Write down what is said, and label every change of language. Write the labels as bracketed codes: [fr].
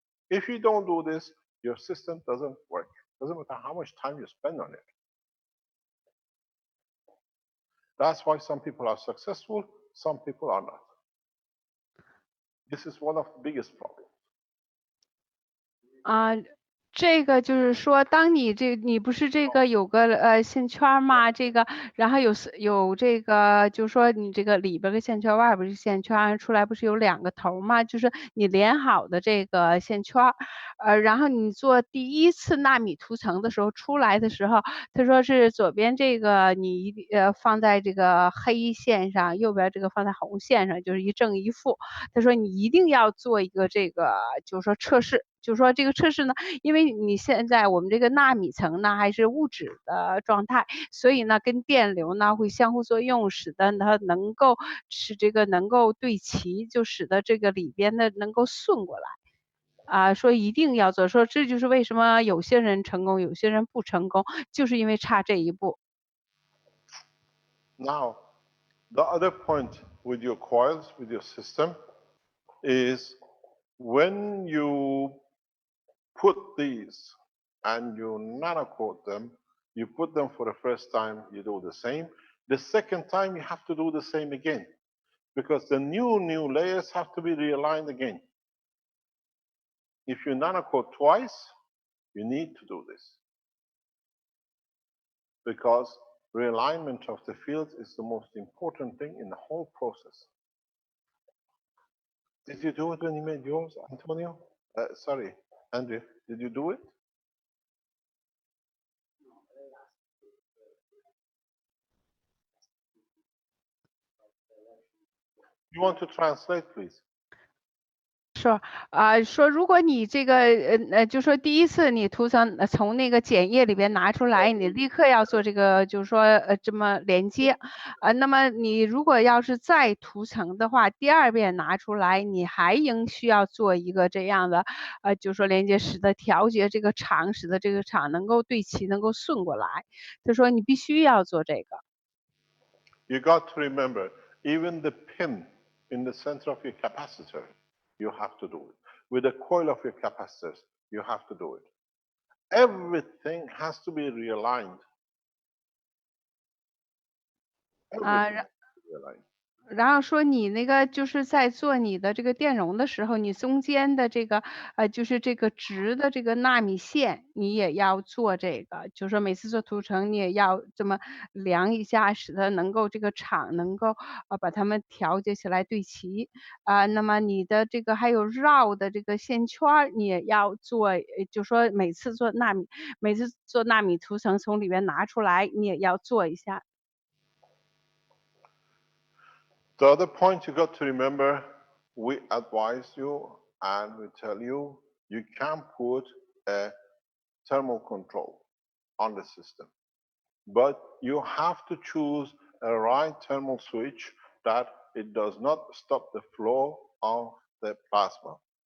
[en] If you don't do this, your system doesn't work. Doesn't matter how much time you spend on it. That's why some people are successful, some people are not. This is one of the biggest problems. [zh] 这个就是说，当你你不是这个有个线圈吗？这个，然后有这个，就是说你这个里边个线圈，外边是线圈，出来不是有2个头吗？就是你连好的这个线圈，然后你做第1次纳米涂层的时候出来的时候，他说是左边这个你放在这个黑线上，右边这个放在红线上，就是一正一负。他说你一定要做一个这个，就是说测试。就是说这个测试呢，因为你现在我们这个纳米层呢还是物质的状态，所以呢跟电流呢会相互作用，使得它能够使这个能够对齐，就使得这个里边的能够顺过来。说一定要做，说这就是为什么有些人成功，有些人不成功，就是因为差这一步。 [en] Now, the other point with your coils, with your system, is when you put these and you nanocoat them, you put them for the first time, you do the same. The second time, you have to do the same again because the new layers have to be realigned again. If you nanocoat twice, you need to do this because realignment of the fields is the most important thing in the whole process. Did you do it when you made yours, Antonio? Sorry, Andrew, did you do it? You want to translate, please? [zh] 说如果你这个就说第1次你涂层从那个碱液里边拿出来，你立刻要做这个就是说这么连接。那么你如果要是再涂层的话，第2遍拿出来，你还需要做一个这样的就是说连接，使得调节这个场，使得这个场能够对齐，能够顺过来。他说你必须要做这个。 [en] You got to remember, even the pin in the center of your capacitor, you have to do it. With the coil of your capacitors, you have to do it. Everything has to be realigned. Everything has to be realigned. [zh] 然后说你那个就是在做你的这个电容的时候，你中间的这个就是这个直的这个纳米线，你也要做这个，就是说每次做图层你也要这么量一下，使得能够这个场能够把它们调节起来对齐。那么你的这个还有绕的这个线圈儿，你也要做，就说每次做纳米图层从里面拿出来，你也要做一下。 [en] The other point you got to remember, we advise you and we tell you, you can put a thermal control on the system, but you have to choose a right thermal switch that it does not stop the flow of the plasma.